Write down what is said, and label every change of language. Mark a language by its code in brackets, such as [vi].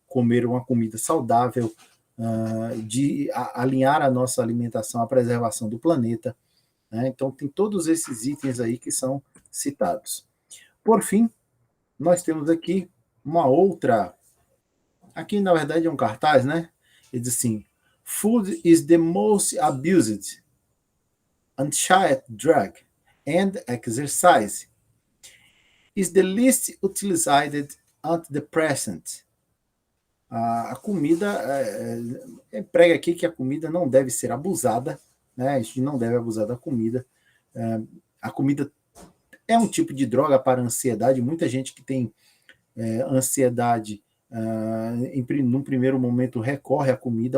[pt] comer uma comida saudável, de alinhar a nossa alimentação à preservação do planeta, né? Então, tem todos esses itens aí que são citados. Por fim, nós temos aqui uma outra. Aqui, na verdade, é um cartaz, né? Ele diz assim: [en] Food is the most abused, unchecked drug, and exercise is the least utilized antidepressant. [pt] A comida, prega aqui que a comida não deve ser abusada, né? A gente não deve abusar da comida. A comida é um tipo de droga para a ansiedade. Muita gente que tem ansiedade, num primeiro momento, recorre à comida.